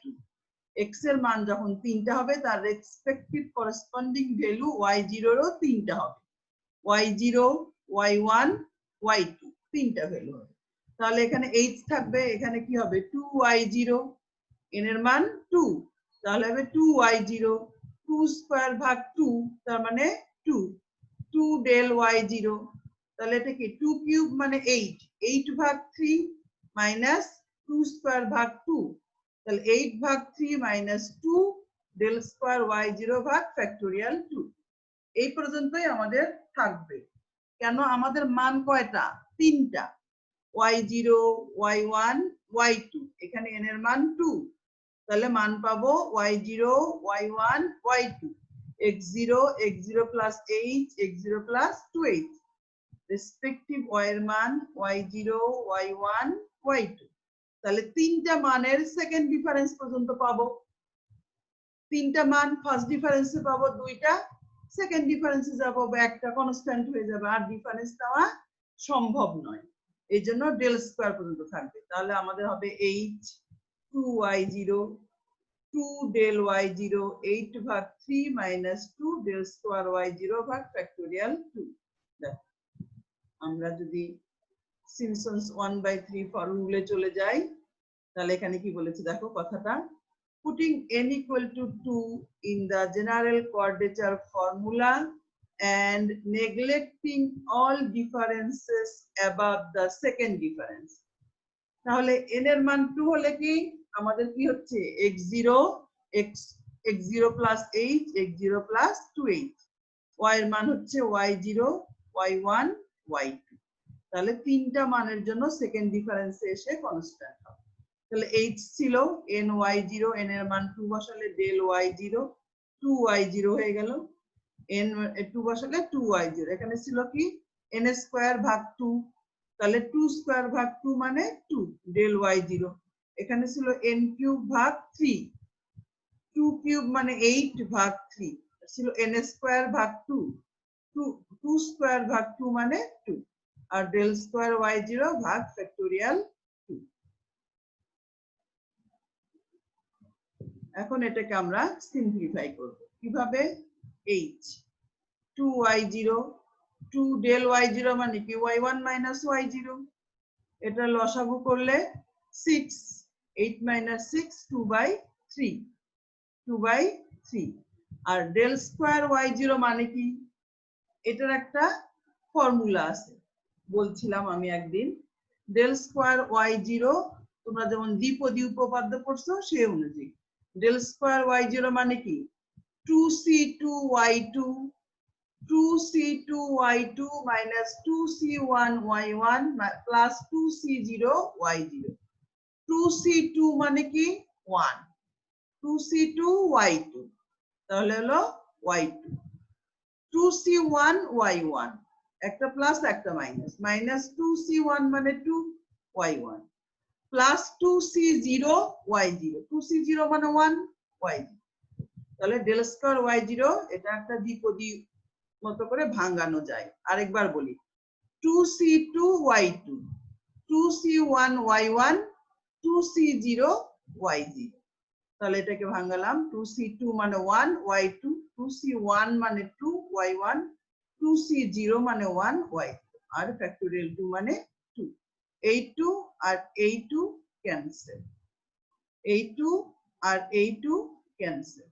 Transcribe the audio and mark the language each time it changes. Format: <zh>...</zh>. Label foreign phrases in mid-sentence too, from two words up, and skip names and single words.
<bn>x এর মান যখন তিনটা হবে তার</bn> <en>respective corresponding value</en> <bn>y0 এরও তিনটা হবে, y0, y1, y2, তিনটা ভ্যালু হবে। তাহলে এখানে h থাকবে, এখানে কি হবে 2y0, n এর মান 2, তাহলে হবে 2y0, 2 স্কয়ার ভাগ 2, তার মানে 2, 2 del y0। তাহলে এটা কি 2 কিউব মানে 8, 8 ভাগ 3 মাইনাস 2 স্কয়ার ভাগ 2, তাহলে 8 ভাগ 3 মাইনাস 2</bn> <en>del square</en> <bn>y0 ভাগ ফ্যাক্টোরিয়াল 2। এই পর্যন্তই আমাদের থাকবে। কেন আমাদের মান কয়টা? তিনটা, y0, y1, y2, এখানে n এর মান 2, তাহলে মান পাবো y0, y1, y2, x0, x0 plus h, x0 plus 2h, রেসপেক্টিভ y এর মান y0, y1, y2। তাহলে তিনটা মানের</bn> <en>second difference</en> <bn>পর্যন্ত পাবো। তিনটা মান</bn> <en>first difference</en> <bn>পাবো, দুইটা</bn> <en>second difference</en> <bn>যাবো, বা একটা কনস্ট্যান্ট হয়ে যাবে, আর ডিফারেন্স দেওয়া সম্ভব নয়, এই জন্য</bn> <en>del square</en> <bn>পর্যন্ত থাকবে। তাহলে আমাদের হবে h 2y0, 2 del y0, 8 ভাগ 3 মাইনাস 2</bn> <en>del square</en> <bn>y0 ভাগ ফ্যাক্টোরিয়াল 2। আমরা যদি সিমসন্স 1/3 ফর্মুলায় চলে যাই তাহলে এখানে কি বলেছে দেখো কথাটা,</bn> <en>putting n equal to 2 in the general quadrature formula and neglecting all differences above the second difference।</en> <bn>তাহলে n এর মান 2 হলে কি আমাদের কি হচ্ছে x0, x0 plus h, x0 plus 2h, y এর মান হচ্ছে y0, y1, y2। তাহলে তিনটা মানের জন্য</bn> <en>second difference</en> <bn>এসে কনস্ট্যান্ট হবে। তাহলে h ছিল ny0, n এর মান 2 বসালে del y0 2y0 হয়ে গেল, n 2 বসালে 2y0। এখানে ছিল কি n স্কয়ার ভাগ 2, তাহলে 2 স্কয়ার ভাগ 2 মানে 2 del y0। এখানে ছিল n কিউব ভাগ 3, 2 কিউব মানে 8 ভাগ 3 ছিল n স্কয়ার ভাগ 2, 2 স্কয়ার ভাগ 2 মানে 2 আর</bn> <en>del square</en> <bn>y0 ভাগ ফ্যাক্টোরিয়াল 2। এখন এটাকে আমরা সিম্পলিফাই করব কিভাবে, h 2y0 2 del y0 মানে কি y1 minus y0, এটা লসাগু করলে 6, 8 minus 6 2/3, 2/3 আর</bn> <en>del square</en> <bn>y0 মানে কি, এটার একটা ফর্মুলা আছে বলছিলাম আমি একদিন।</bn> <en>del square</en> <bn>y0 তোমরা যেমন দ্বিপদী উপপাদ্য পড়ছো সেই অনুযায়ী</bn> <en>del square</en> <bn>y0 মানে কি 2c2y2 2c2y2 minus 2c1y1 plus 2c0y0। 2c2 মানে কি 1, 2c2y2 তাহলে হলো y2, 2c1y1 একটা প্লাস একটা মাইনাস, মাইনাস 2c1 মানে 2y1 প্লাস 2c0y0, 2c0 মানে 1 y0। তাহলে</bn> <en>del square</en> <bn>y0 এটা একটা দ্বিপদী মতো করে ভাঙানো যায়। আরেকবার বলি 2c2y2 2c1y1 2c0y0। তাহলে এটাকে ভাঙালাম 2c2 মানে 1 y2, 2c1 মানে 2 y1, 2c0 মানে 1 y2 আর ফ্যাক্টোরিয়াল 2 মানে 2। এই 2 আর এই 2 ক্যান্সেল, এই 2 আর এই 2 ক্যান্সেল।</bn>